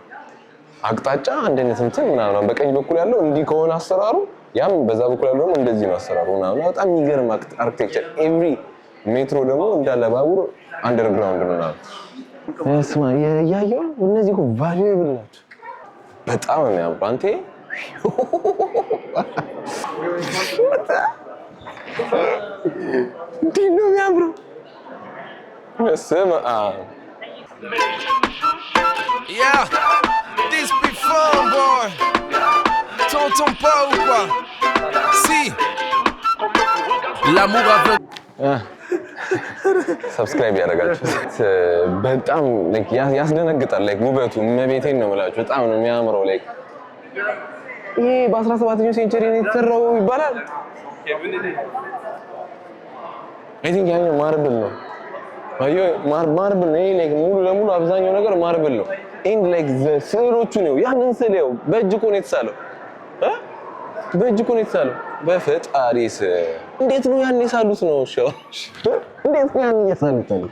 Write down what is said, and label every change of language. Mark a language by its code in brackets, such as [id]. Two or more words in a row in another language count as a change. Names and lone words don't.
[am] አቅጣጫ አንድ አይነት እንትን ምናምን በቀኝ በኩል ያለው እንዲህ ከሆነ አሰራሩ ያም በዛ በኩል ያለው እንደዚህ ነው አሰራሩ ምናምን በጣም የሚገርም [en] architecture every metro [am] ደግሞ እንዳለ ባቡር አንደርግራውንድ ነው እስማ ያያየው እነዚህ እኮ ቫልዩብል ናቸው በጣም ነው የሚያምሩ አንተ እንዴት ነው የሚያምረው اسمع [en] Yeah, this be fun, boy. [fr] Tonton pas ou quoi? Si. L'amour aveugle. [am] ሰብስክራይብ ያደርጋችሁ በጣም ላይክ ያስደነግጣል ላይክ ውበቱ መቤቴን ነው የምላችሁ በጣም ነው የሚያምረው ላይክ ይሄ በ17ኛው ሴንቸሪ ነው የተሰራው ይባላል [en] I think [am] ያኛው ማርብል ነው አዮ ማርብል ነው ላይክ ሙሉ ለሙሉ አብዛኛው ነገር ማርብል ነው [en] and like [am] ስዕሎቹ ነው ያንን ስዕለው በእጅ እኮ ነው የተሳለው በእጅ እኮ ነው የተሳለው በፈጣሪስ እንዴት ነው ያን የሳሉት ነው እሺ እንዴት ነው ያን የሳሉት